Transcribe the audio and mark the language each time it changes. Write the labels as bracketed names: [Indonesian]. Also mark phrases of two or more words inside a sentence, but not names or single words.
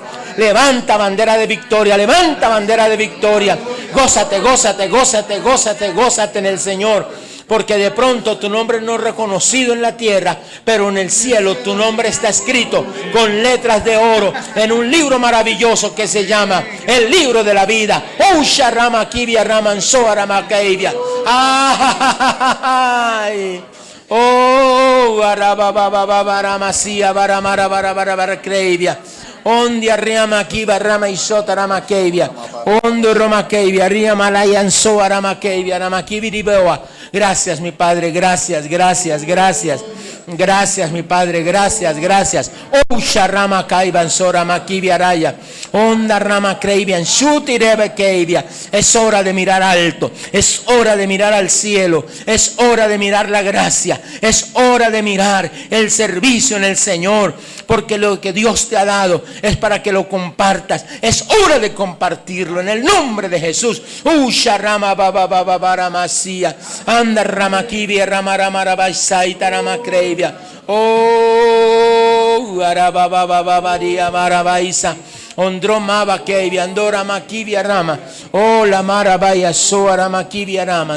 [Spanish] Levanta bandera de victoria, levanta bandera de victoria. Gózate, gózate, gózate, gózate, gózate en el Señor. Porque de pronto tu nombre no es reconocido en la tierra, pero en el cielo tu nombre está escrito con letras de oro en un libro maravilloso que se llama el libro de la vida. Usha rama kibia ramansoa rama kaivia. Ay. Oh, arababababaramasía baramara baramara kreivia. Ondia riama kiva rama isota rama keivia. Ondo rama keivia riama layansoa rama keivia rama kibiriboa. Gracias, mi Padre, gracias, gracias, gracias. Gracias, mi Padre, gracias, gracias. Osha rama kaivan sora makivia raya. Onda rama kreivian shuti rebe keivia. Es hora de mirar alto, es hora de mirar al cielo, es hora de mirar la gracia, es hora de mirar el servicio en el Señor, porque lo que Dios te ha dado es para que lo compartas. Es hora de compartirlo en el nombre de Jesús. Usha rama baba baba baramasía. Anda rama kivia rama rama rabasaita rama kreivia. Oh, arababababaria marabaisa. Ondromaba kevia andora makivia rama. Oh, la marabaya soara makivia rama.